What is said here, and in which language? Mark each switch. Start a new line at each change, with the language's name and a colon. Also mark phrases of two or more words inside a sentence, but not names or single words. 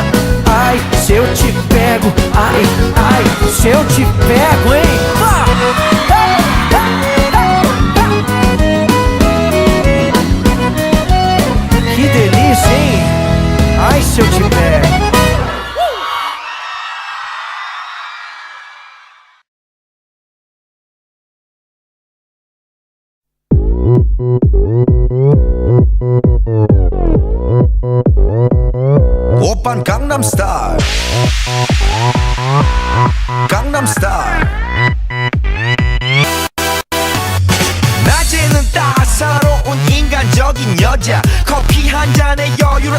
Portuguese: Ai, se eu te pego, ai, ai, se eu te pego, hein? Que delícia, hein? Ai, se eu te pego.
Korean: 오빤 강남스타일 강남스타일 낮에는 따사로운 인간적인 여자 커피 한 잔에 여유를